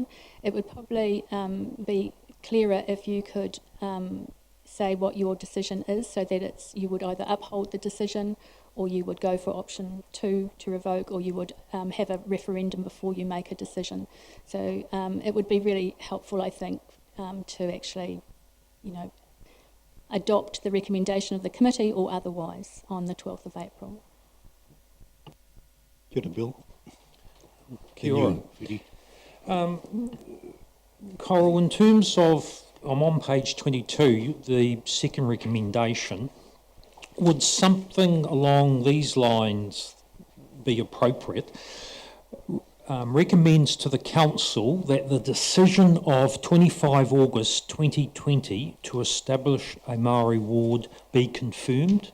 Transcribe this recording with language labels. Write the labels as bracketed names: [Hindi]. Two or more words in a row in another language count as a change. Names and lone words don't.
[English] It would probably be clearer if you could say what your decision is, so that you would either uphold the decision, or you would go for option 2 to revoke, or you would have a referendum before you make a decision. So it would be really helpful, I think, to actually, adopt the recommendation of the committee or otherwise on the 12th of April. [Māori] Kia ora, Bill. Kia ora. Whitty. [English] Coral, in terms of, I'm on page 22, the second recommendation, would something along these lines be appropriate? Recommends to the Council that the decision of 25 August 2020 to establish a Māori ward be confirmed.